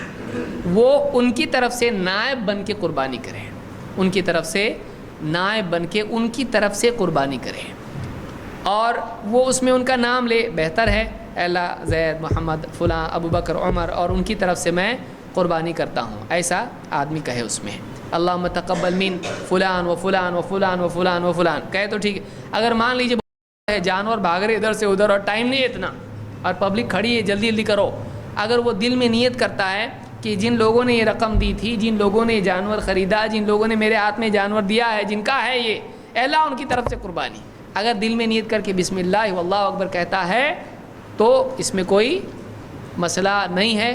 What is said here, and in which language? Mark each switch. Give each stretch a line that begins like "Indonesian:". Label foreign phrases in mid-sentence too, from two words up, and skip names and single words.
Urdu: وہ ان کی طرف سے نائب بن کے قربانی کریں، ان کی طرف سے نائب بن کے ان کی طرف سے قربانی کریں، اور وہ اس میں ان کا نام لے. بہتر ہے اے اللہ زید، محمد، فلاں، ابو بکر، عمر، اور ان کی طرف سے میں قربانی کرتا ہوں، ایسا آدمی کہے. اس میں
Arabic: اللہم تقبل من فلان و فلان و فلان و فلان و فلان
Urdu: کہے تو ٹھیک ہے. اگر مان لیجیے جانور بھاگ رہے ادھر سے ادھر اور ٹائم نہیں ہے اتنا اور پبلک کھڑی ہے جلدی جلدی کرو، اگر وہ دل میں نیت کرتا ہے کہ جن لوگوں نے یہ رقم دی تھی، جن لوگوں نے جانور خریدا، جن لوگوں نے میرے ہاتھ میں جانور دیا ہے، جن کا ہے یہ، اے اللہ ان کی طرف سے قربانی، اگر دل میں نیت کر کے
Arabic: بسم اللہ واللہ اکبر
Urdu: کہتا ہے تو اس میں کوئی مسئلہ نہیں ہے.